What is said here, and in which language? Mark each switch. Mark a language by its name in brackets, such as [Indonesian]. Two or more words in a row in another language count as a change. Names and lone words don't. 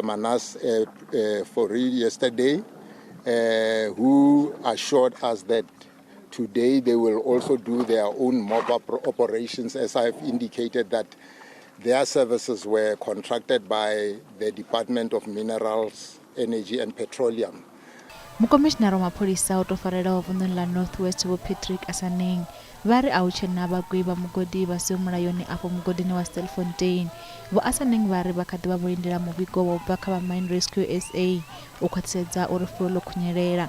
[English] Manas Fori yesterday, who assured us that today they will also do their own mop-up operations, as I've indicated that their services were contracted by the Department of Minerals, Energy and Petroleum. [Venda] Mukomishonara wa maphorisa o tofarela wa vunḓu la Northwest Vho Patrick Asaneng vha ri a hu tshena vhagwi vha mugodi vha siho mulayoni afho mugodini wa Stilfontein. Vho Asaneng vha ri vha kha ḓi vha vho lindela muvhigo wa u bva kha vha Mine Rescue SA u khwaṱhisedza uri fulo ḽo khunyelela.